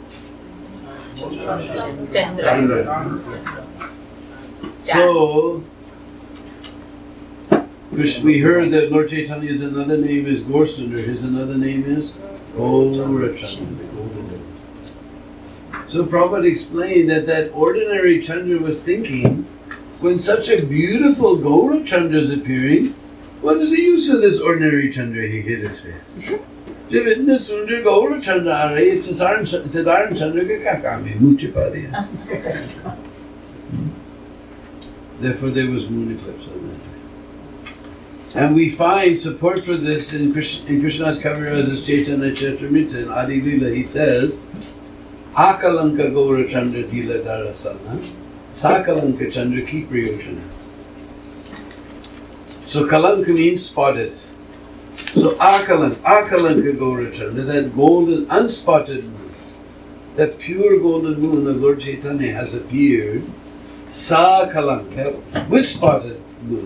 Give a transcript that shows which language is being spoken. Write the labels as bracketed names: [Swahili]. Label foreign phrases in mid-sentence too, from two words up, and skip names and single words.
[English] So, we heard that Lord Chaitanya's another name is Gaurasundar, his another name is Gaurachandra, the golden devil. So Prabhupada explained that that ordinary Chandra was thinking, when such a beautiful Gaurachandra is appearing, what is the use of this ordinary Chandra? He hid his face. [Hindi] जीवित्न सुंदर गौरचंद्र आ रही है, सिद्धार्थ चंद्र का क्या काम है? मुँह छिपा दिया. [English] Therefore there was moon eclipse on that day. And we find support for this in Krishna's Kaviraj Chaitanya Charitamrita in Adi Lila. He says, [Bangla] অকলঙ্ক গৌরচন্দ্র দিলা দরশন, সকলঙ্ক চন্দ্র কি প্রয়োজন. [English] So Kalanka means spotted. So Akalanka Gaura Chandra, that golden, unspotted moon, that pure golden moon of Lord Chaitanya has appeared, Sakalanka, with spotted moon.